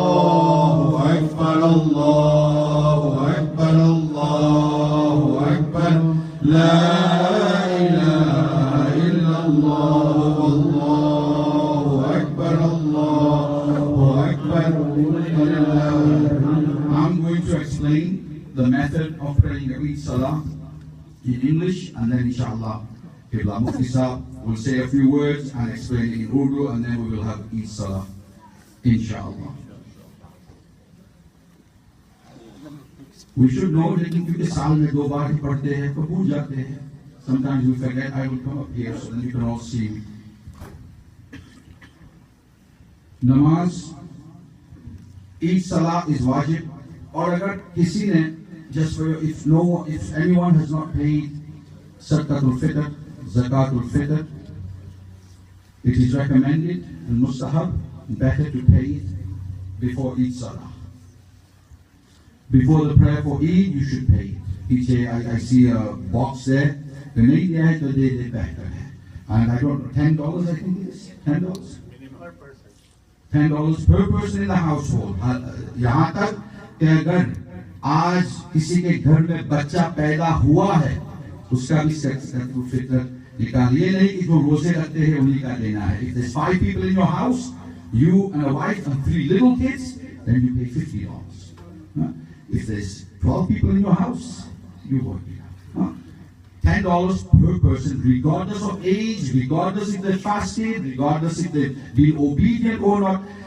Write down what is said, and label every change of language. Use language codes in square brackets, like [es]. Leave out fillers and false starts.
[ar] اللہ اکبر, اللہ اکبر, اللہ اکبر, لا الہ الا اللہ, اللہ اکبر, اللہ اکبر وللہ. [en] I'm going to explain the method of praying Eid Salah in English, and then inshallah Qibla Mufti Sahab will say a few words and explain it in Urdu, and then we will have Eid Salah inshallah. We should know [ur] لیکن کیونکہ سال میں 2 بار ہی پڑھتے ہیں تو بھول جاتے ہیں. [en] Sometimes we forget. I will come up here so then you can all see me. نماز Eid Salah is wajib. [ur] اور اگر کسی نے [en] just for if anyone has not paid Zakat al-Fitr, Zakat al-Fitr, it is recommended and mustahab, better to pay it before Eid Salah. Before the prayer for Eid, you should pay it. I see a box there. [ur] The نہیں دیا ہے تو دے بہتر ہے. [en] And I don't know, $10 I think it is. $10? $10 per person in the household. [ur] یہاں تک کہ اگر آج کسی کے گھر میں بچہ پیدا ہوا ہے اس کا بھی زکات الفطر نکال. یہ نہیں کہ جو روزے رکھتے ہیں انہی کا دینا ہے. [en] If there's 5 people in your house, you and a wife and 3 little kids, then you pay $50. If there's 12 people in your house, you work it out. $10 per person, regardless of age, regardless if they fasted, regardless if they've been obedient or not.